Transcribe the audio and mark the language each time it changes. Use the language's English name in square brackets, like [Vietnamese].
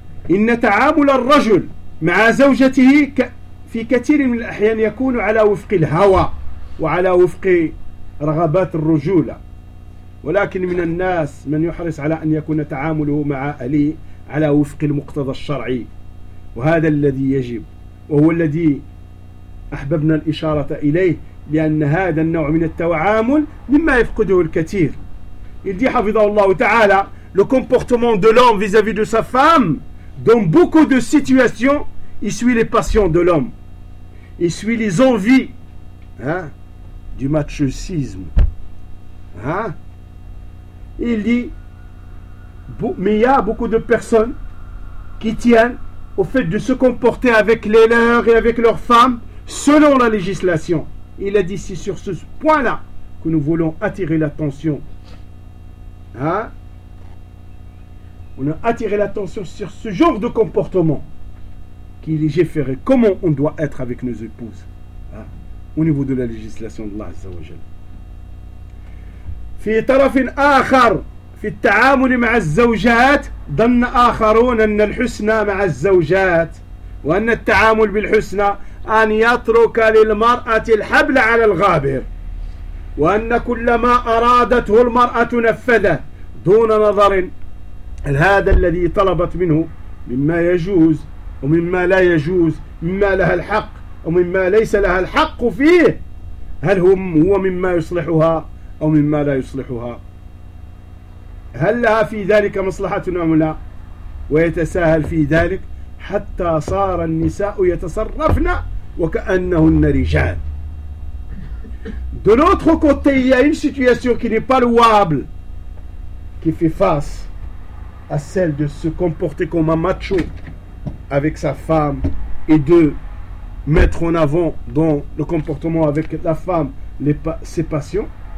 [Arabic] إن تعامل الرجل مع زوجته في كثير من الأحيان يكون على وفق الهوى وعلى وفق رغبات الرجولة، ولكن من الناس من يحرص على أن يكون تعامله مع أهله على وفق المقتضى الشرعي، وهذا الذي يجب، وهو الذي أحببنا الإشارة إليه، لأن هذا النوع من التعامل مما يفقده الكثير. يدي حفظه الله تعالى [French] le comportement de l'homme vis-à-vis de sa femme dans beaucoup de situations il suit les passions de l'homme, il suit les envies du machisme. Il dit, mais il y a beaucoup de personnes qui tiennent au fait de se comporter avec les leurs et avec leurs femmes selon la législation. Il a dit, c'est sur ce point-là que nous voulons attirer l'attention. On a attiré l'attention sur ce genre de comportement qu'il est géféré. Comment on doit être avec nos épouses au niveau de la législation d'Allah Azza wa Jal. [Arabic] في طرف آخر في التعامل مع الزوجات ظن آخرون أن الحسنى مع الزوجات وأن التعامل بالحسنى أن يترك للمرأة الحبل على الغابر وأن كل ما أرادته المرأة نفذه دون نظر هل هذا الذي طلبت منه مما يجوز ومما لا يجوز مما لها الحق ومما ليس لها الحق فيه هل هو مما يصلحها أو مما لا يصلحها هل لها في ذلك مصلحة أم لا ويتساهل في ذلك حتى صار النساء يتصرفن وكأنهن رجال. [French] De l'autre côté, il y a une situation qui n'est pas louable, qui fait face à celle de se comporter comme un macho avec sa femme et de mettre en avant dans le comportement avec la femme ses passions.